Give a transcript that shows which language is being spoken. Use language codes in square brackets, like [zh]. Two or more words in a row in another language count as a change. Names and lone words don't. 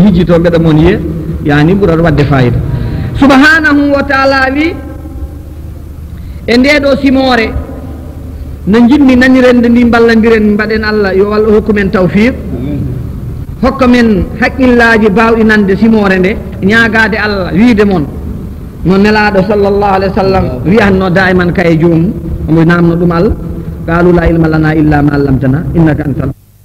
[ff] hijjito mbeɗa moon yiye yani ɓuurata wadde fayida [ar] سبحانه وتعالى [ff] wi e ndeɗo simore no jinmi nanirende ndi balladiren mbaɗen Allah yo Allah hokku men tawfiq hokka men haqqillaji bawɗi nande simore nde ñaagade Allah wiide mon no nelaɗo [ar] صلى الله عليه وسلم [ff] wiyanno daiman kaye joomum omo namno ɗum Allah [ar] قالوا لا علم لنا إلا ما علمتنا إنك أنت